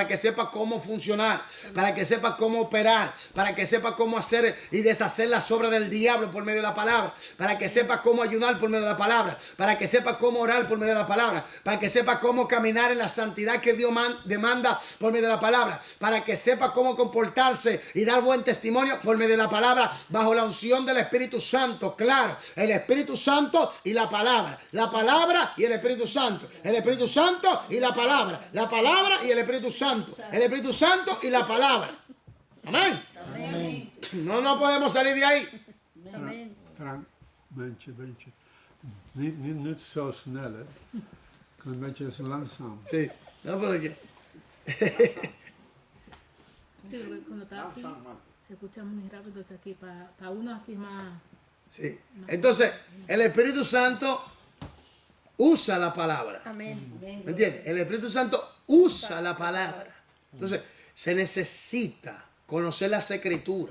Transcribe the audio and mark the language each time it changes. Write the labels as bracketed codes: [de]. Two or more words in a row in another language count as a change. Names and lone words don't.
[es] que sepa cómo funcionar, para que sepa cómo operar, para que sepa cómo hacer y deshacer las obras del diablo por medio de la palabra, para que sepa cómo ayudar por medio de la palabra, para que sepa cómo orar por medio de la palabra, para que sepa cómo caminar en la santidad que Dios demanda por medio de la palabra, para que sepa cómo comportarse y dar buen testimonio por medio de la palabra, bajo la unción del Espíritu Santo. Claro, el Espíritu Santo y la palabra y el Espíritu Santo, el Espíritu Santo y la palabra y el Espíritu Santo, el Espíritu Santo y la palabra. Amén. Amén. No podemos salir de ahí. Amén. [nl] Beetje. Niet zo snel, hè. Een beetje zo langzaam. [es] Sí, no, pero que Sí, porque cuando está aquí se escucha muy rápido, o sea, aquí para uno aquí más... sí. Entonces, el Espíritu Santo usa la palabra. Amén. ¿Me entiendes? El Espíritu Santo usa la palabra. Entonces, se necesita conocer las escrituras.